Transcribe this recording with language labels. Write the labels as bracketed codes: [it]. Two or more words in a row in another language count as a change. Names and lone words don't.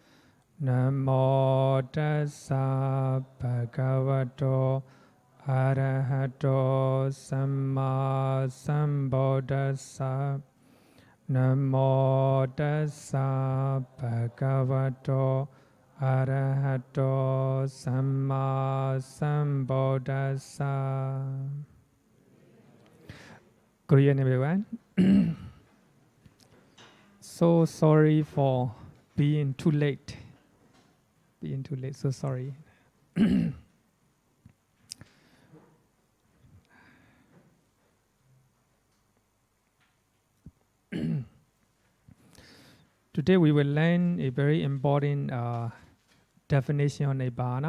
[pi] Namo Tassa Bhagavato Arahato Samma Sambuddhassa. Namo Tassa Bhagavato Arahato Samma Sambuddhassa. [en] Good evening, everyone. So sorry for being too late. So sorry. Today we will learn a very important definition of Nibbāna.